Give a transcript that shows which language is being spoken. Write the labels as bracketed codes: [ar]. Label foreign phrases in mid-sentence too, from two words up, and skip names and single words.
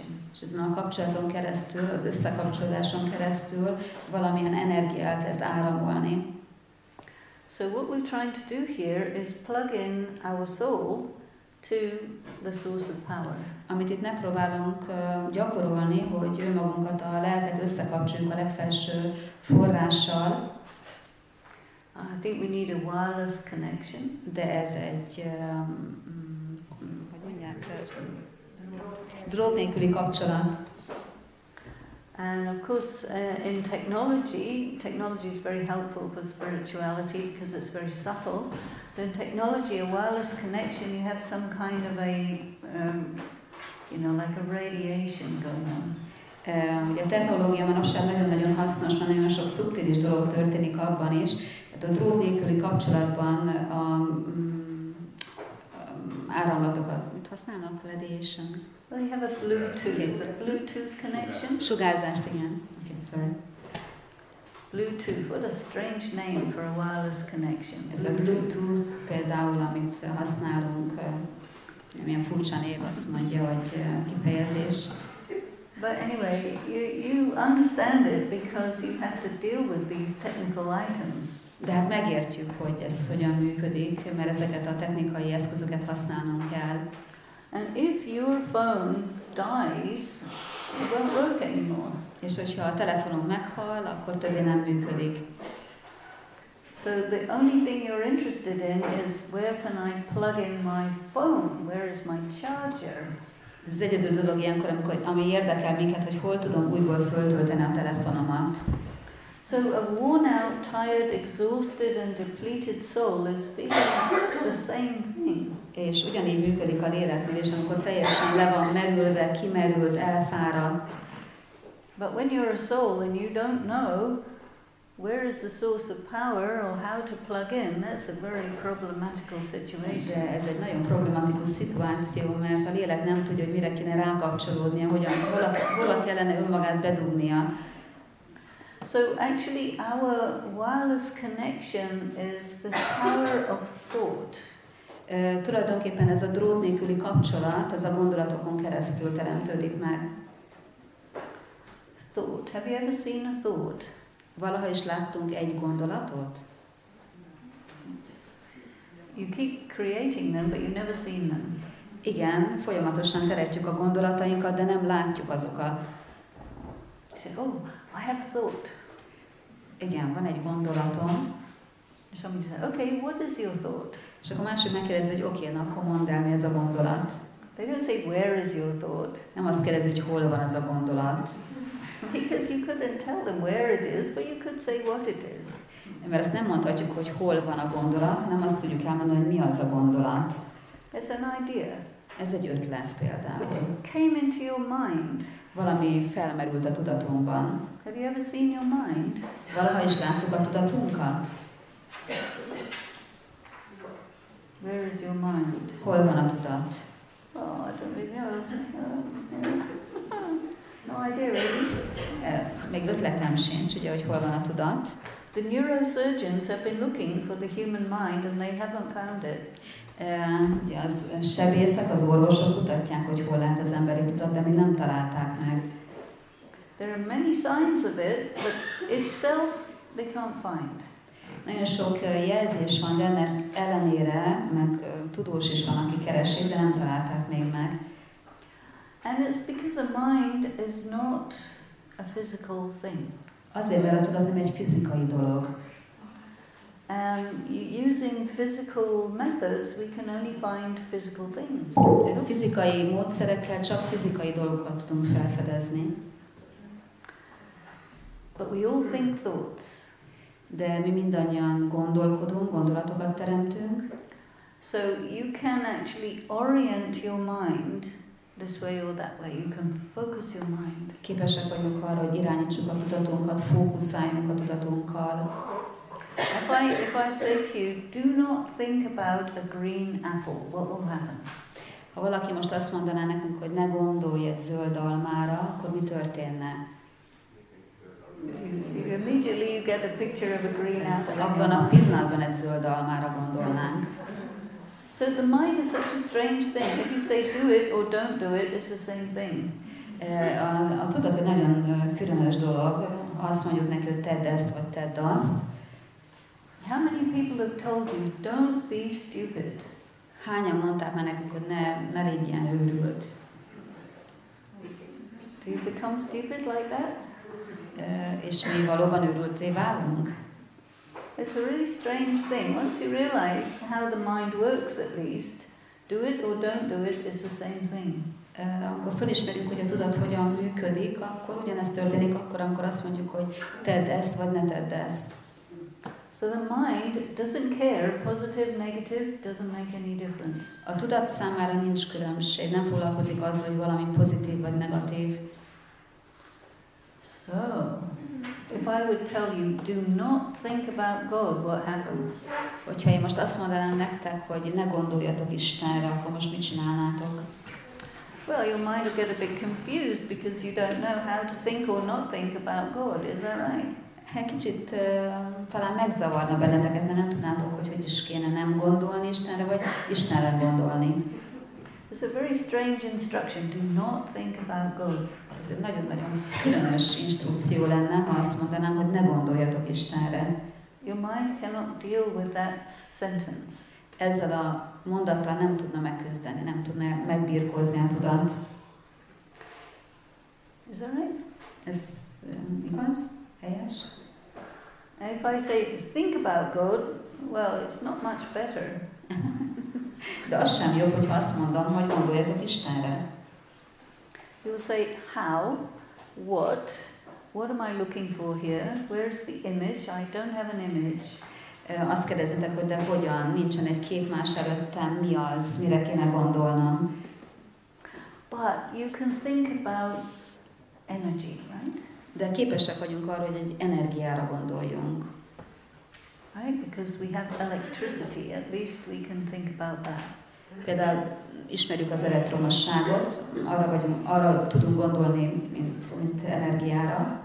[hu] És ezen a kapcsolaton keresztül, az összekapcsolódáson keresztül valamilyen energia elkezd áramolni. [en] So what we're trying to do here is plug in our soul to the source of power. [hu] Amit itt megpróbálunk gyakorolni, hogy önmagunkat, a lelket összekapcsoljuk a legfelső forrással. [en] I think we need a wireless connection. [hu] De ez egy, hogy mondják, drót nélküli kapcsolat. [en] And of course, in technology is very helpful for spirituality because it's very subtle. So in technology, a wireless connection, you have some kind of a, like a radiation going on. [hu] Ugye a technológia manapság nagyon-nagyon hasznos, mert nagyon sok szubtilis dolog történik abban is. Tehát a drót nélküli kapcsolatban áramlatokat, mit használnak? [en] Radiation. Well, you have a Bluetooth connection. [hu] Sugárzást, igen. [en] Okay, sorry. Bluetooth, what a strange name for a wireless connection. [hu] Ez a Bluetooth például, amit használunk, milyen furcsa név, azt mondja, hogy kifejezés. [en] But anyway, you understand it because you have to deal with these technical items. [hu] De hát megértjük, hogy ez hogyan működik, mert ezeket a technikai eszközöket használnunk kell. [en] And if your phone dies, it won't work anymore. [hu] És hogyha a telefonunk meghal, akkor többé nem működik. [en] So the only thing you're interested in is where can I plug in my phone? Where is my charger? [hu] Ez az egyedül dolog ilyenkor, ami érdekel minket, hogy hol tudom újból föltölteni a telefonomat. [en] So a worn out, tired, exhausted and depleted soul is feeling the same thing. [hu] És ugyanígy működik a léleknél, és amikor teljesen le van merülve, kimerült, elfáradt, [en] But when you're a soul and you don't know where is the source of power or how to plug in, that's a very problematical situation. [hu] De ez egy nagyon problematikus szituáció, mert a lélek nem tudja, hogy mire kéne rákapcsolódnia, hol kellene önmagát bedugnia. [en] So actually our wireless connection is the power of thought. [hu] Tulajdonképpen ez a drót nélküli kapcsolat, az a gondolatokon keresztül teremtődik meg. [en] Thought. Have you ever seen a thought? [hu] Valaha is láttunk egy gondolatot? [en] You keep creating them, but you've never seen them. [hu] Igen, folyamatosan teremtjük a gondolatainkat, de nem látjuk azokat. [en] You say, oh, I have a thought. [hu] Igen, van egy gondolatom. [en] Somebody says, okay, what is your thought? [hu] És akkor másik megkérdezi, hogy oké, na akkor mondd el, mi ez a gondolat. [en] They don't say, where is your thought? [hu] Nem azt kérdezi, hogy hol van az a gondolat. [en] Because you couldn't tell them where it is, but you could say what it is. [hu] Mert azt nem mondhatjuk, hogy hol van a gondolat, hanem azt tudjuk elmondani, hogy mi az a gondolat. [en] It's an idea. [hu] Ez egy ötlet például. [en] Which came into your mind. [hu] Valami felmerült a tudatunkban. [en] Have you ever seen your mind? [hu] Valaha is láttuk a tudatunkat? [en] Where is your mind? [hu] Hol van a tudat? [en] Oh, I don't really know. No idea really. [hu] Még ötletem sincs, ugye, hogy hol van a tudat. [en] The neurosurgeons have been looking for the human mind and they haven't found it. [hu] Ugye az sebészek, az orvosok kutatják, hogy hol lehet az emberi tudat, de még nem találták meg. [en] There are many signs of it, but itself they can't find. [hu] Nagyon sok jelzés van, de ennek ellenére, meg tudós is van, aki keresik, de nem találták még meg. [en] And it's because a mind is not a physical thing. [hu] Azért, mert a tudat nem egy fizikai dolog. [en] Using physical methods, we can only find physical things. [hu] Fizikai módszerekkel csak fizikai dolgokat tudunk felfedezni. [en] But we all think thoughts. [hu] De mi mindannyian gondolkodunk, gondolatokat teremtünk. [en] So you can actually orient your mind this way or that way. You can focus your mind. [hu] Képesek vagyunk arra, hogy irányítsuk a tudatunkat, fókuszáljunk a tudatunkkal. [en] If I say to you, do not think about a green apple, what will happen? [hu] Ha valaki most azt mondaná nekünk, hogy ne gondolj egy zöld almára, akkor mi történne? [en] Immediately you get a picture of a green apple. [hu] Abban a pillanatban egy zöld almára gondolnánk. [en] So the mind is such a strange thing. If you say do it or don't do it, it's the same thing. [hu] A tudat egy nagyon különös dolog. Azt mondjuk neki, hogy tedd ezt, vagy tedd azt. [en] How many people have told you, don't be stupid? [hu] Hányan mondták már nekünk, hogy ne légy ilyen őrült? [en] Do you become stupid like that? [hu] És mi valóban őrülté válunk? [en] It's a really strange thing. Once you realize how the mind works at least, do it or don't do it is the same thing. [hu] Amikor felismerjük, hogy a tudat hogyan működik, akkor ugyanezt történik akkor, amikor azt mondjuk, hogy tedd ezt, vagy ne tedd ezt. [en] So the mind doesn't care, positive, negative, doesn't make any difference. [hu] A tudat számára nincs különbség, nem foglalkozik azzal, hogy valami pozitív vagy negatív. [en] So, if I would tell you, do not think about God, what happens? [hu] Hogyha én most azt mondanám nektek, hogy ne gondoljatok Istenre, akkor most mit csinálnátok? [en] Well, your mind will get a bit confused because you don't know how to think or not think about God, is that right? [hu] Kicsit talán megzavarna benneteket, mert nem tudnátok, hogy is kéne nem gondolni Istenre, vagy Istenre gondolni. [en] It's a very strange instruction, do not think about God. [hu] Ez egy nagyon-nagyon különös instrukció lenne, ha azt mondanám, hogy ne gondoljatok Istenre. [en] Your mind cannot deal with that sentence. [hu] Ezzel a mondattal nem tudna megküzdeni, nem tudna megbirkózni a tudat. [en] Is that right? [hu] Ez igaz? Helyes? [en] And if I say, think about God, well, it's not much better. [hu] De az sem jobb, hogyha azt mondom, hogy gondoljatok Istenre. [en] You'll say, how, what am I looking for here? Where's the image? I don't have an image. [hu] Azt kérdezitek, hogy de hogyan, nincsen egy kép más előttem, mi az, mire kéne gondolnom. [en] But you can think about energy, right? [hu] De képesek vagyunk arra, hogy egy energiára gondoljunk. [en] Right? Because we have electricity, at least we can think about that. [hu] Például ismerjük az elektromosságot, arra tudunk gondolni, mint energiára.